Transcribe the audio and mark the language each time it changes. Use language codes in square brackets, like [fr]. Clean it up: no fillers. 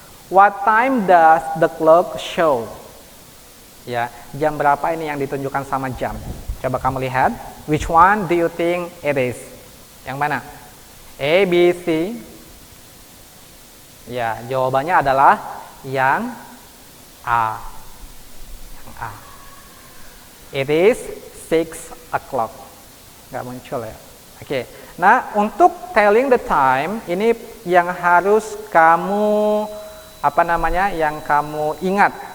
[en] What time does the clock show? [id] Ya, jam berapa ini yang ditunjukkan sama jam? Coba kamu lihat. [en] Which one do you think it is? [id] Yang mana? A, B, C? Ya, jawabannya adalah yang A. Yang A. [en] It is 6 o'clock. [id] Nggak muncul ya. Oke. Nah, untuk telling the time, ini yang harus kamu, yang kamu ingat.